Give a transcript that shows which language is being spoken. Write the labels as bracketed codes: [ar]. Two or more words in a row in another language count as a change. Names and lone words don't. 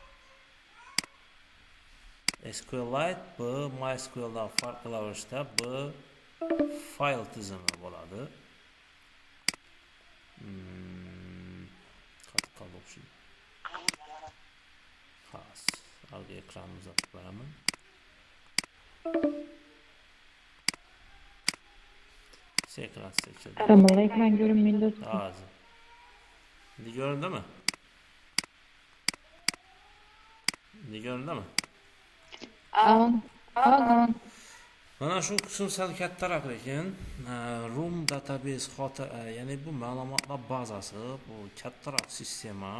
[uz] SQLite bu MySQLdan farqlanishda bu fayl tizimi bo'ladi. Qattiq o'xshaydi. Xas, hozir ekranni uzatib beraman. [tr] Ekran seçildi. Tamam, ekran görünmüyor. [uz] Hozir. Endi ko'rindimi? Tamam. Mana shu qism sal kattaroq ekan. [en] Room database [uz] ya'ni bu ma'lumotlar bazasi, bu kattaroq sistema.